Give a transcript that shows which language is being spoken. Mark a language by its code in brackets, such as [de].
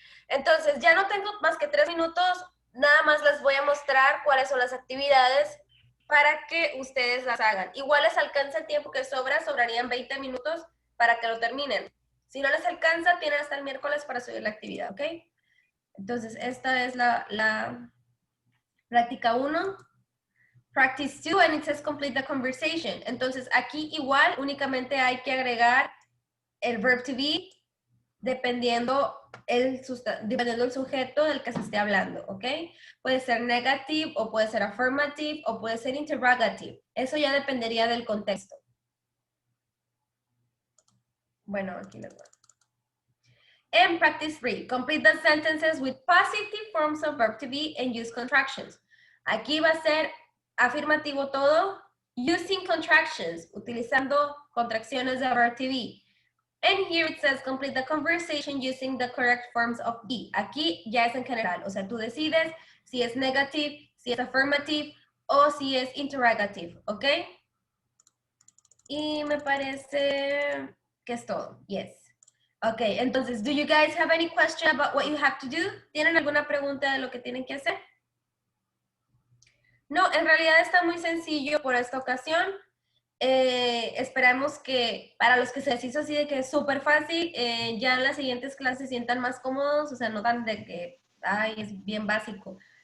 [es] Entonces, ya no tengo más que 3 minutos, nada más les voy a mostrar cuáles son las actividades para que ustedes las hagan. Igual les alcanza el tiempo que sobra, sobrarían 20 minutos para que lo terminen. Si no les alcanza, tienen hasta el miércoles para subir la actividad, ¿ok? Entonces, esta es la práctica 1. [en] Practice 2, and it says complete the conversation. [es] Entonces, aquí igual únicamente hay que agregar el verb to be dependiendo el sujeto del que se esté hablando, ¿ok? Puede ser negative, o puede ser affirmative, o puede ser interrogative. Eso ya dependería del contexto. Bueno, aquí les voy. And practice 3. [en] Complete the sentences with positive forms of verb to be and use contractions. [es] Aquí va a ser afirmativo todo, using contractions, utilizando contracciones de verb to be. [en] And here it says complete the conversation using the correct forms of be. [es] Aquí ya es en general, o sea, tú decides si es negative, si es affirmative o si es interrogative, ¿ok? Y me parece que es todo. Yes. [en] Ok, entonces, do you guys have any question about what you have to do? [es] ¿Tienen alguna pregunta de lo que tienen que hacer? No, en realidad está muy sencillo por esta ocasión. Esperamos que para los que se les hizo así de que es súper fácil, ya en las siguientes clases se sientan más cómodos, o sea, no tan de que, ay, es bien básico.